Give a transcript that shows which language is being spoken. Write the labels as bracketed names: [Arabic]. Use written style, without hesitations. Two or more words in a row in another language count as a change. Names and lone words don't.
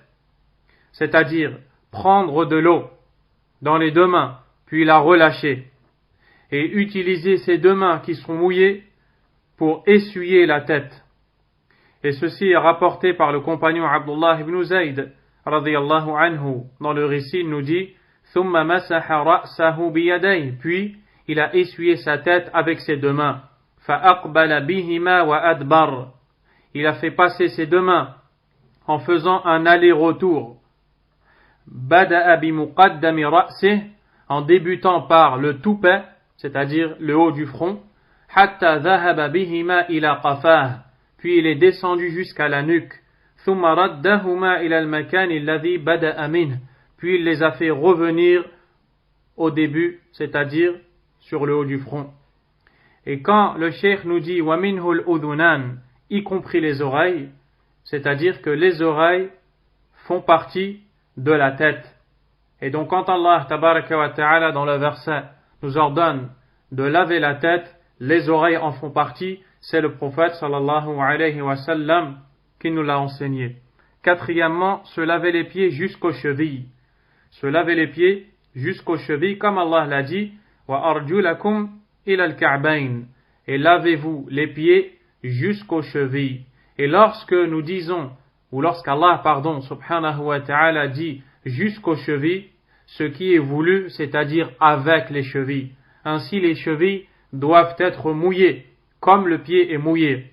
[French] C'est-à-dire prendre de l'eau dans les deux mains, puis la relâcher. Et utiliser ces deux mains qui sont mouillées pour essuyer la tête. Et ceci est rapporté par le compagnon Abdullah ibn Zayd [Arabic] رضي الله عنه. [French] Dans le récit, il nous dit [Arabic] ثم مسح رأسه بيديه, [French] puis il a essuyé sa tête avec ses deux mains. [Arabic] فأقبل بهما وأدبر, [French] il a fait passer ses deux mains en faisant un aller-retour. [Arabic] بدأ بمقدم رأسه, [French] en débutant par le toupet, c'est-à-dire le haut du front. [Arabic] حتى ذهب بهما إلى قفاه, [French] puis il est descendu jusqu'à la nuque. [Arabic] ثم ردهما إلى المكان الذي بدأ منه, [French] puis il les a fait revenir au début, c'est-à-dire sur le haut du front. Et quand le cheikh nous dit [Arabic] ومنه الأذنان, [French] y compris les oreilles, c'est-à-dire que les oreilles font partie de la tête. Et donc quand Allah [Arabic] تبارك وتعالى [French] dans le verset nous ordonne de laver la tête, les oreilles en font partie, c'est le prophète [Arabic] صلى الله عليه وسلم [French] qui nous l'a enseigné. Quatrièmement, se laver les pieds jusqu'aux chevilles. Se laver les pieds jusqu'aux chevilles, comme Allah l'a dit, [Arabic] وأرجلكم إلى الكعبين, [French] et lavez-vous les pieds jusqu'aux chevilles. Et lorsque nous disons, ou lorsqu'Allah, [Arabic] سبحانه وتعالى [French] dit jusqu'aux chevilles, ce qui est voulu, c'est-à-dire avec les chevilles. Ainsi les chevilles doivent être mouillées, comme le pied est mouillé.